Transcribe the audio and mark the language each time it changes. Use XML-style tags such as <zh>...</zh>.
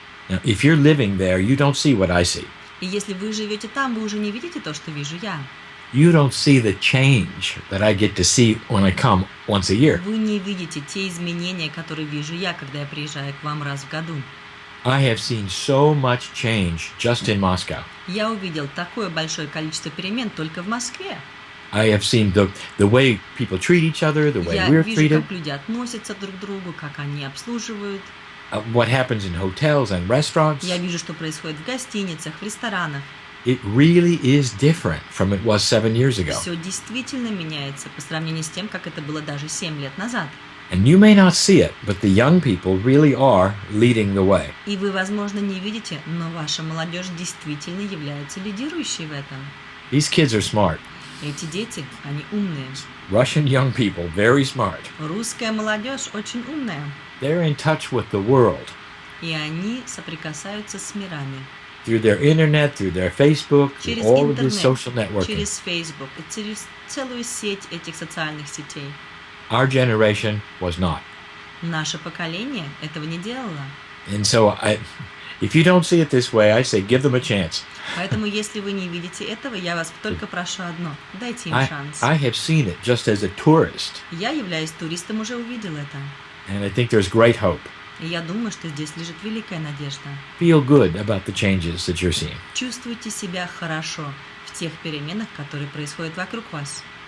<en>Now, if you're living there, you don't see what I see.</en> <ru>И если вы живете там, вы уже не видите то, что вижу я.</ru> <en>You don't see the change that I get to see when I come once a year.</en> <ru>Вы не видите те изменения, которые вижу я, когда я приезжаю к вам раз в году.</ru> <en>I have seen so much change just in Moscow.</en> <ru>Я увидел такое большое количество перемен только в Москве.</ru> <en>I have seen the way people treat each other, the way</en> <ru>Я</ru> <en>we're</en> <ru>вижу,</ru> <en>treated,</en> <ru>как люди относятся друг к другу, как они обслуживают.</ru> <en>what happens in hotels and restaurants.</en> <ru>Я вижу, что происходит в гостиницах, в ресторанах.</ru> <en>It really is different from it was 7 years ago.</en> <ru>Все действительно меняется по сравнению с тем, как это было даже 7 лет назад.</ru> <en>And you may not see it, but the young people really are leading the way.</en> <ru>И вы, возможно, не видите, но ваша молодежь действительно является лидирующей в этом.</ru> <en>These kids are smart.</en> <ru>Эти дети, они умные.</ru> <en>Russian young people, very smart.</en> <ru>Русская молодежь очень умная.</ru> <en>They're in touch with the world.</en> <ru>И они соприкасаются с мирами.</ru> <en>Through their internet, through their Facebook, through</en> <ru>Через</ru> <en>all of this social</en> <ru>интернет,</ru> <en>networking.</en> <ru>через Facebook, и через целую сеть этих социальных сетей.</ru> <en>Our generation was not.</en> <ru>Наше поколение этого не делало.</ru> <en>And so if you don't see it this way, I say give them a chance.</en> <ru>Поэтому, если вы не видите этого, я вас только прошу одно. Дайте им шанс.</ru> <en>I have seen it just as a tourist.</en> <ru>Я, являясь туристом, уже увидел это.</ru> <en>And I think there's great hope.</en> <ru>И я думаю, что здесь лежит великая надежда.</ru> <en>Feel good about the changes that you're seeing.</en> <ru>Чувствуйте себя хорошо в тех переменах, которые происходят вокруг вас.</ru>